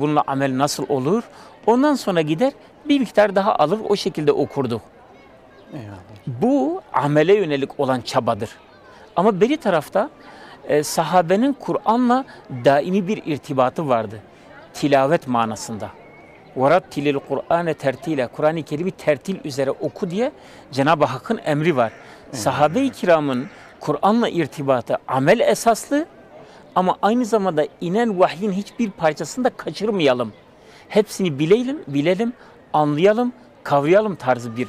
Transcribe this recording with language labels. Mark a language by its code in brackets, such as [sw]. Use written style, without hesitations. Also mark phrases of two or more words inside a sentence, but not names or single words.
[tr] Bununla amel nasıl olur? Ondan sonra gider bir miktar daha alır, o şekilde okurduk. Eyvallah. Bu amele yönelik olan çabadır. Ama beri tarafta sahabenin Kur'an'la daimi bir irtibatı vardı. Tilavet manasında. [ar] وَرَتِّلِ الْقُرْآنَ تَرْتِيلًا [tr] Kur'an-ı Kerim'i tertil üzere oku diye Cenab-ı Hakk'ın emri var. Sahabe-i kiramın Kur'an'la irtibatı amel esaslı ama aynı zamanda inen vahyin hiçbir parçasını da kaçırmayalım. Hepsini bilelim, anlayalım, kavrayalım tarzı bir